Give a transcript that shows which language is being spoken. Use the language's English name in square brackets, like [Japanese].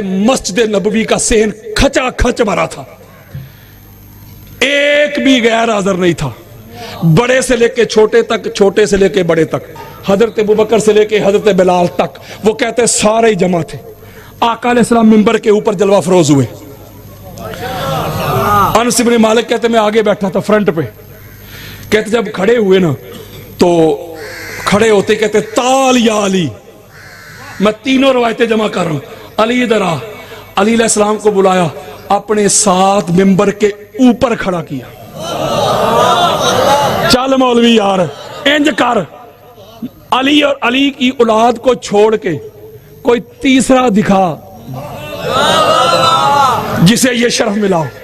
[Urdu] مسجد نبوی کا صحن کھچا کھچ بھرا تھا, ایک بھی غیر حاضر نہیں تھا. بڑے سے لے کے چھوٹے تک, چھوٹے سے لے کے بڑے تک, حضرت ابوبکر سے لے کے حضرت بلال تک. وہ کہتے سارے ہی جمع تھے. آقا علیہ السلام منبر کے اوپر جلوہ افروز ہوئے. انس بن مالک کہتے میں آگے بیٹھا تھا فرنٹ پہ. کہتے جب کھڑے ہوئے نا تو کھڑے ہوتے کہتے تال یا علی. میں تینوں روایتیں جمع کر رہا ہوں. علی ادھر آ. علی علیہ السلام کو بلایا, اپنے ساتھ منبر کے اوپر کھڑا کیا. [Punjabi] چل مولوی یار انج کر. [Urdu] علی اور علی کی اولاد کو چھوڑ کے کوئی تیسرا دکھا جسے یہ شرف ملا.